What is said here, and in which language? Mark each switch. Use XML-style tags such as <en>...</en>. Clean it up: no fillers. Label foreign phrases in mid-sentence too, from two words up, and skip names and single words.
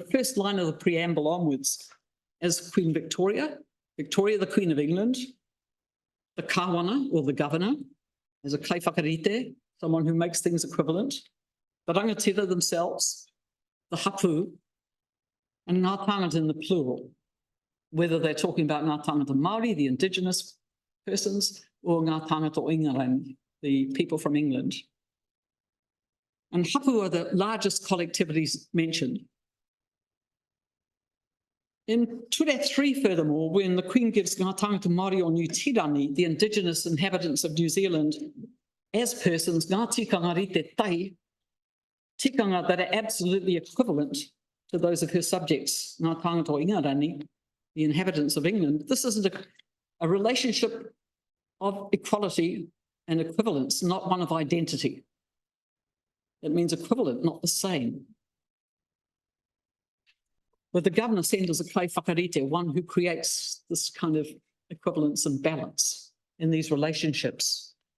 <en>first line of the preamble onwards as Queen Victoria, Victoria, the Queen of England, the kawana, or the governor, as a kaiwhakarite, someone who makes things equivalent, the rangatira themselves, the hapu, and</en> <mi>ngā tangata</mi> <en>in the plural, whether they're talking about</en> <mi>ngā tangata Māori,</mi> <en>the Indigenous persons, or</en> <mi>ngā tangata o Ingarangi,</mi> <en>the people from England. And hapu are the largest collectivities mentioned. In Te Tiriti, furthermore, when the Queen gives</en> <mi>ngā tangata Māori o Te Tiriti,</mi> <en>the Indigenous inhabitants of New Zealand, as persons,</en> <mi>ngā tikanga rite tahi,</mi> <en>tikanga that are absolutely equivalent to those of her subjects,</en> <mi>ngā tangata o Ingarangi,</mi> <en>the inhabitants of England. This isn't a relationship of equality and equivalence, not one of identity. It means equivalent, not the same. But the governor sent as a kaiwhakarite, one who creates this kind of equivalence and balance in these relationships.</en>